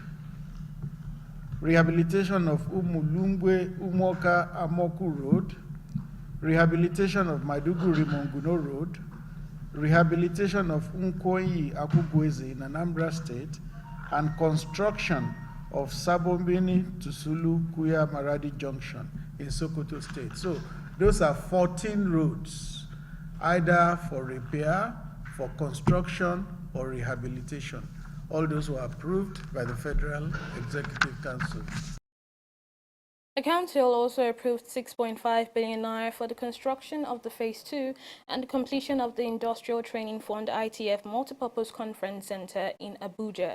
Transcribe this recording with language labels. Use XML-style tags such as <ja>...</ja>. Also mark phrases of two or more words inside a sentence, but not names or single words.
<en>Rehabilitation of Umulumbwe Umoka Amoku Road. Rehabilitation of Maiduguri Monguno Road. Rehabilitation of Unkoyi Akugweze in Anambra State. And construction of Sabombini to Sulu Kuya Maradi Junction in Sokoto State. So those are 14 roads, either for repair, for construction, or rehabilitation. All those were approved by the Federal Executive Council. The Council also approved 6.5 billion naira for the construction of the Phase 2 and the completion of the Industrial Training Fund ITF Multipurpose Conference Center in Abuja.</en>